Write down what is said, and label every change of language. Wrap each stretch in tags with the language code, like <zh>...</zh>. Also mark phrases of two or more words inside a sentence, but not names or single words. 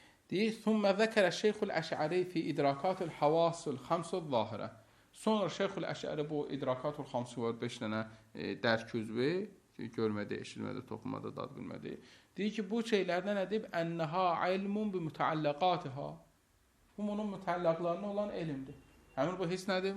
<az>Deyir,</az> <ar>ثُمَّ ذَكَرَ الشَّيْخُ الْأَشْعَرِي فِي إِدْرَاكَاتِ الْحَوَاسُ الْخَمْسُ الظَّاهِرَةِ.</ar> <az>Sonra Şeyxül Əşəri bu İdrakatul Xamsı var 5 dənə dərk üzvü, görmədə, eşitmədə, toxunmada, dad bilmədə. Deyir ki, bu şeylərdən nə deyib?</az> <ar>أنها علم بمتعلقاتها.</ar> <az>Bu onun mütəllaqlarına olan elmdir. Həmin bu hiss nədir?</az>